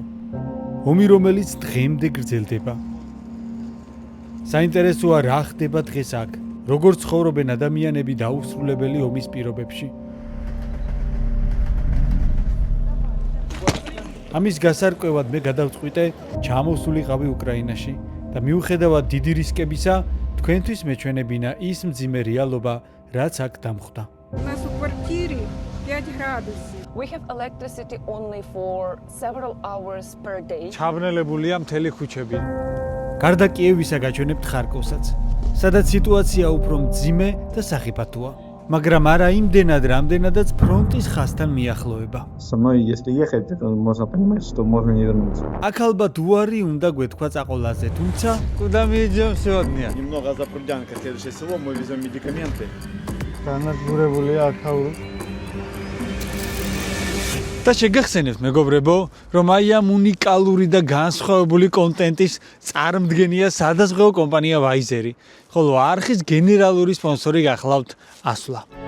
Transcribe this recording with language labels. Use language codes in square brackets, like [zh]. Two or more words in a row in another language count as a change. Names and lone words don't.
[ka] ომი, რომელიც დღემდე გრძელდება. საინტერესოა, რა ხდება დღეს აქ, როგორ ცხოვრობენ ადამიანები დაუსრულებელი ომის პირობებში. ამის გასარკვევად მე გადავწყვიტე ჩამოსულიყავი უკრაინაში და მიუხედავად დიდი რისკებისა, თქვენთვის მეჩვენებინა ის მძიმე რეალობა, რაც აქ დამხვდა. [en] We have electricity only for several hours per day. [ka] ჩავნელებულია მთელი ქუჩები. გარდა კიევისა გაჩვენებთ ხარკოვსაც, სადაც სიტუაცია უფრო მძიმე და სახიფათოა, მაგრამ არა იმდენად, რამდენადაც ფრონტის ხაზთან მიახლოება. აქ ალბათ უარი უნდა გვეთქვა წაყოლაზე, თუმცა [ru] Куда мы идем сегодня? Немного за Прудянка, следующее село, мы везем медикаменты. [ka] განადგურებულია აქაური. და შეგახსენებთ, მეგობრებო, რომ აი ამ უნიკალური და განსხვავებული კონტენტის წარმდგენია სადაზღვეო კომპანია Vizeri, ხოლო არხის გენერალური სპონსორი გახლავთ ASLA.